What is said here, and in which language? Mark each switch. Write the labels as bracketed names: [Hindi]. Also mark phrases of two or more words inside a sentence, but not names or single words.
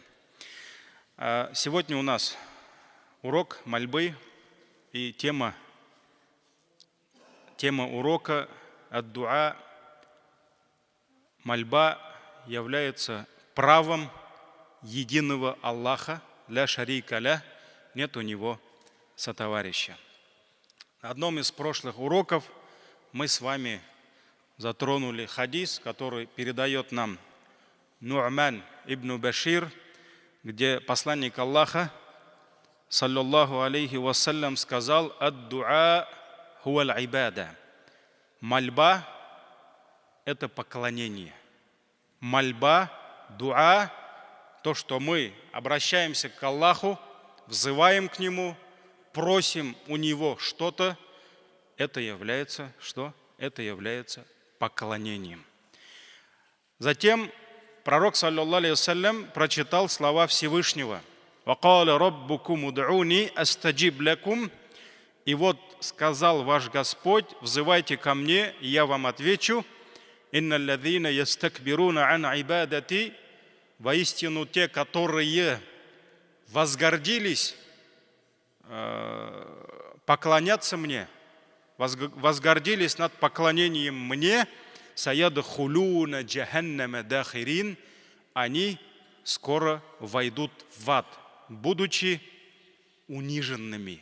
[Russian] Сегодня у нас урок мольбы, и тема урока ад-дуа. Мольба является правом единого Аллаха, [Arabic] لا شريك له, [Russian] нет у него сотоварища. На одном из прошлых уроков мы с вами затронули хадис, который передает нам Ну'ман ибн Башир, где посланник Аллаха, [Arabic] صلى الله عليه وسلم, [Russian] сказал: [Arabic] الدعاء هو العبادة. [Russian] Мольба – это поклонение. Мольба, дуа, то, что мы обращаемся к Аллаху, взываем к Нему, просим у Него что-то, это является что? Это является поклонением. Затем пророк, [Arabic] صلى الله عليه وسلم, [Russian] прочитал слова Всевышнего. [Arabic] «وقال ربكم ادعوني أستجب لكم». [Russian] И вот сказал ваш Господь: взывайте ко мне, и я вам отвечу. [Arabic] «إن الذين يستكبرون عن عبادتي». [Russian] Воистину те, которые возгордились поклоняться мне, возгордились над поклонением мне, [Arabic] سيدخلون جهنم داخرين, [Russian] они скоро войдут в ад, будучи униженными.